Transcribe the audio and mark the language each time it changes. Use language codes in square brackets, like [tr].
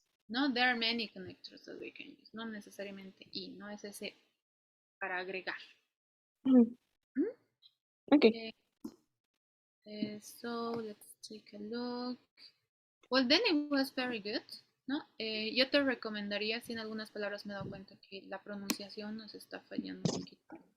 [en] no, there are many connectors that we can use. [es] No necesariamente y, no es ese para agregar. Mhm. ¿Mm? [en] Okay. So let's take a look. Well, then it was very good, ¿no? [es] Yo te recomendaría, si en algunas palabras me he dado cuenta que la pronunciación nos está fallando un poquito.